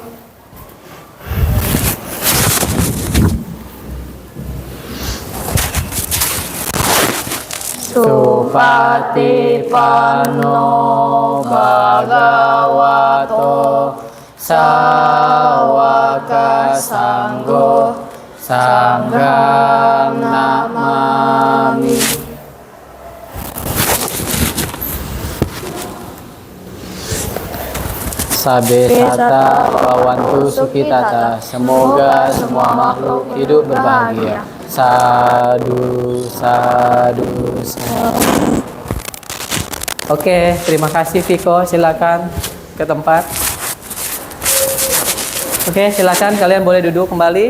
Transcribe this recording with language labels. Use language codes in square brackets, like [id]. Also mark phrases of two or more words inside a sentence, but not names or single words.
[pi] Supatipanno Bhagavato Sawaka Sanggo Sangham Namami. Sabe sata bawantu sukitata. [id] Semoga semua makhluk hidup berbahagia. [pi] Sadu, sadu, sadu. [id] Oke, terima kasih Viko. Silakan ke tempat. Oke, silakan kalian boleh duduk kembali.